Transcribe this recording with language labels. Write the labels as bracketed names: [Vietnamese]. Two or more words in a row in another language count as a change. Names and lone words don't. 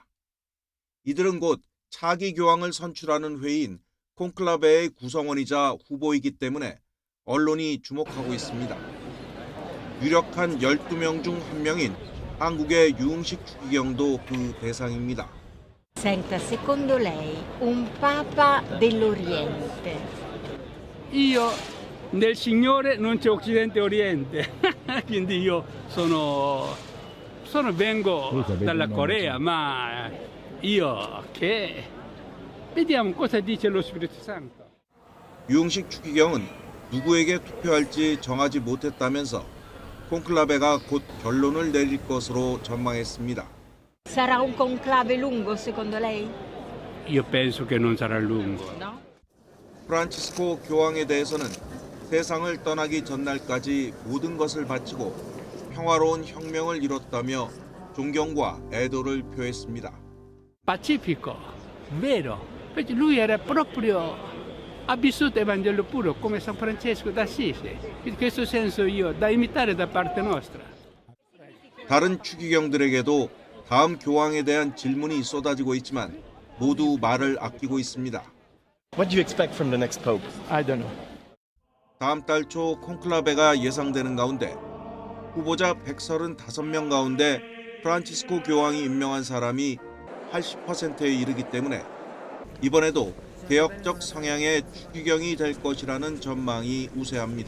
[Korean] 이들은 곧 차기 교황을 선출하는 회의인 콘클라베의 구성원이자 후보이기 때문에 언론이 주목하고 있습니다. 유력한 12명 중 한 명인 한국의 유흥식 추기경도 그 대상입니다. [Italian] Senta, secondo lei un papa dell'Oriente? Io nel Signore non c'è Occidente e Oriente, quindi io vengo dalla Corea, ma io che vediamo cosa dice lo Spirito Santo. [Korean] 유흥식 추기경은 누구에게 투표할지 정하지 못했다면서 콘클라베가 곧 결론을 내릴 것으로 전망했습니다. [Italian] Sarà un conclave lungo secondo lei? Io penso che non sarà lungo. [Korean] 프란치스코 교황에 대해서는 세상을 떠나기 전날까지 모든 것을 바치고 평화로운 혁명을 이뤘다며 존경과 애도를 표했습니다. [Italian] Pacifico, vero, perché lui era proprio, ha vissuto il Vangelo puro come San Francesco d'Assisi. In questo senso da imitare da parte nostra. [Korean] 다른 추기경들에게도 다음 교황에 대한 질문이 쏟아지고 있지만 모두 말을 아끼고 있습니다. [English] What do you expect from the next pope? I don't know. [Korean] 다음 달 초 콘클라베가 예상되는 가운데 후보자 135명 가운데 프란치스코 교황이 임명한 사람이 80%에 이르기 때문에 이번에도 개혁적 성향의 추기경이 될 것이라는 전망이 우세합니다.